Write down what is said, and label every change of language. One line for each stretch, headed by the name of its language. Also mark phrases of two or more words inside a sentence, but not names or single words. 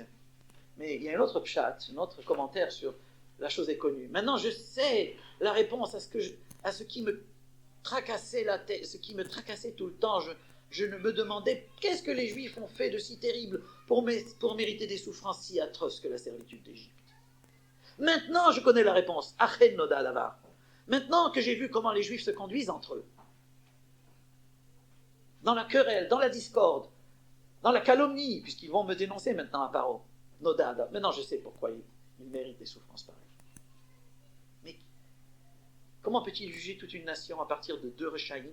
French: Mais il y a un autre pshat, un autre commentaire sur la chose est connue. Maintenant, je sais la réponse à ce qui me tracassait la tête, ce qui me tracassait tout le temps. Je me demandais qu'est-ce que les Juifs ont fait de si terrible pour mériter des souffrances si atroces que la servitude d'Égypte. Maintenant, je connais la réponse.
Hebrew: אכן נודע הדבר.
French: Maintenant que j'ai vu comment les Juifs se conduisent entre eux, dans la querelle, dans la discorde, dans la calomnie, puisqu'ils vont me dénoncer maintenant à Paro.
Hebrew: נודע הדבר.
French: Maintenant, je sais pourquoi ils méritent des souffrances pareilles. Mais comment peut-il juger toute une nation à partir de deux Rechaïm?